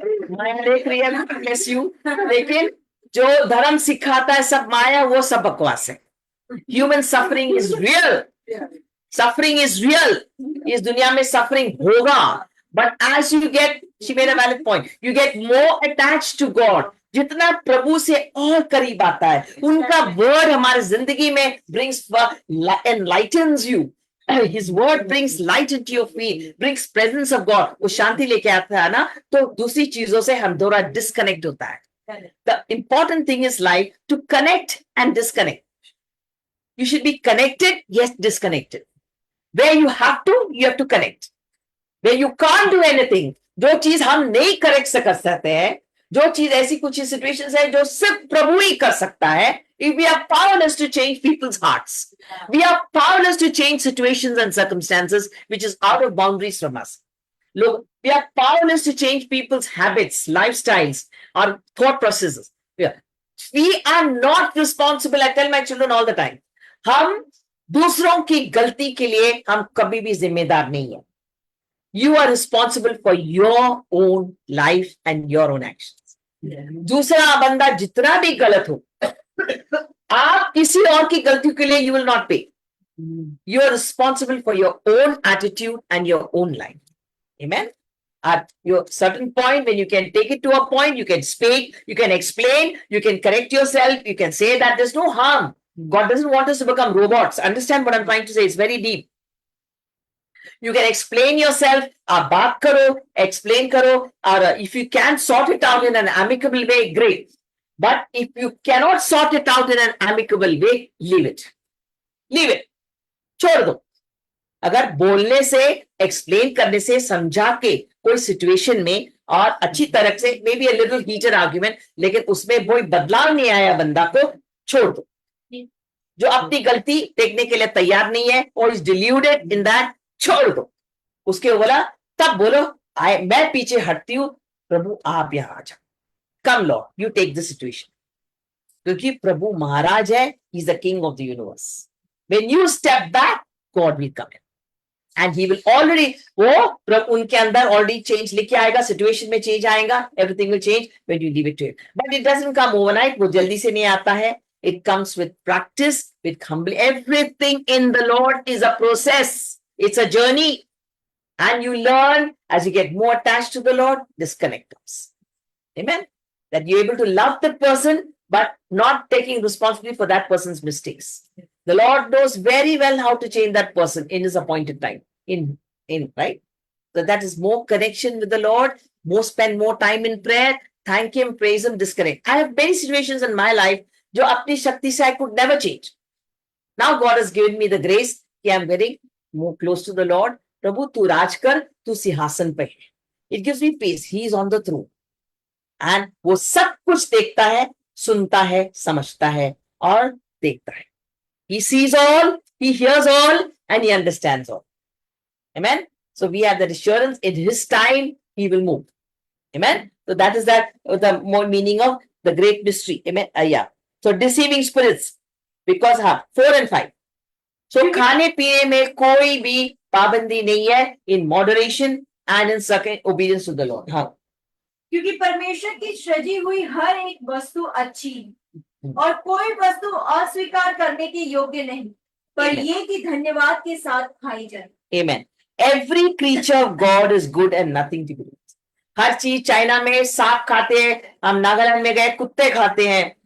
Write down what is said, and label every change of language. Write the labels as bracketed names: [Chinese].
[Hindi] माया देख रही है, [English] God bless you. [Hindi] लेकिन जो धर्म सिखाता है सब माया, वो सब बकवास है. [English] Human suffering is real. Suffering is real. [Hindi] इस दुनिया में suffering होगा. [English] But as you get, she made a valid point, you get more attached to God. [Hindi] जितना प्रभु से और करीब आता है, उनका वर्ड हमारे जिंदगी में [English] brings enlightens you. His word brings light into your feet, brings presence of God. [Hindi] वो शांति लेके आता है ना, तो दूसरी चीजों से हम थोड़ा disconnect होता है. [English] The important thing is like to connect and disconnect. You should be connected, yes, disconnected. Where you have to connect. Where you can't do anything, [Hindi] जो चीज हम नहीं करेक्ट कर सकते हैं, जो चीज ऐसी कुछ सिचुएशंस है जो सिर्फ प्रभु ही कर सकता है. [English] We are powerless to change people's hearts. We are powerless to change situations and circumstances which is out of boundaries from us. Look, we are powerless to change people's habits, lifestyles, or thought processes. We are not responsible. I tell my children all the time, [Hindi] हम दूसरों की गलती के लिए हम कभी भी जिम्मेदार नहीं है. [English] You are responsible for your own life and your own actions. [Hindi] दूसरा बंदा जितना भी गलत हो, आप किसी और की गलती के लिए [English] you will not pay. You are responsible for your own attitude and your own life. Amen. at your certain point, when you can take it to a point, you can speak, you can explain, you can correct yourself, you can say that there's no harm. God doesn't want us to become robots. Understand what I'm trying to say? It's very deep. You can explain yourself, [Hindi] आप बात करो, [English] explain करो, or if you can sort it out in an amicable way, great. But if you cannot sort it out in an amicable way, leave it. Leave it. [Hindi] छोड़ दो. अगर बोलने से, explain करने से, समझा के कोई सिचुएशन में और अच्छी तरह से, [English] maybe a little heated argument, [Hindi] लेकिन उसमें कोई बदलाव नहीं आया, बंदा को छोड़ दो. जो अपनी गलती देखने के लिए तैयार नहीं है और [English] is deluded in that, [Hindi] छोड़ दो. उसके बोला, तब बोलो मैं पीछे हटती हूं, प्रभु आप यहां आ जाओ, [English] Come lord, you take the situation. [Hindi] क्योंकि प्रभु महाराज है, [English] He is the king of the universe. When you step back, God will come in and he will already, [Hindi] वो प्रभु उनके अंदर ऑलरेडी चेंज लेके आएगा, सिचुएशन में चेंज आएगा, [English] Everything will change when you leave it to him. But it doesn't come overnight. [Hindi] वो जल्दी से नहीं आता है. [English] It comes with practice, with humble. Everything in the Lord is a process. It's a journey. And you learn as you get more attached to the Lord, disconnect comes. Amen. That you're able to love that person, but not taking responsibility for that person's mistakes. The Lord knows very well how to change that person in his appointed time. Right? So that is more connection with the Lord, spend more time in prayer, thank him, praise him, disconnect. I have many situations in my life [Hindi] जो अपनी शक्ति से [English] I could never change. Now God has given me the grace कि I'm getting more close to the Lord. [Hindi] प्रभु तू राज कर, तू सिंहासन पे है. [English] It gives me peace. He is on the throne. [Hindi] And वो सब कुछ देखता है, सुनता है, समझता है और देखता है. [English] He sees all, he hears all, and he understands all. Amen. So we have that assurance in his time, he will move. Amen. So that is the more meaning of the great mystery. Amen. Yeah. So deceiving spirits, because 4 and 5. So [Hindi] खाने पीने में कोई भी पाबंदी नहीं है, [English] in moderation and in second obedience to the Lord. [Hindi] हाँ. क्योंकि परमेश्वर की सृजी हुई हर एक वस्तु अच्छी है और कोई वस्तु अस्वीकार करने के योग्य नहीं, पर ये कि धन्यवाद के साथ खाई जाए. [English] Amen. Every creature of God is good and nothing to be done. [Hindi] हर चीज, चाइना में सांप खाते हैं, हम नागालैंड में गए कुत्ते खाते हैं.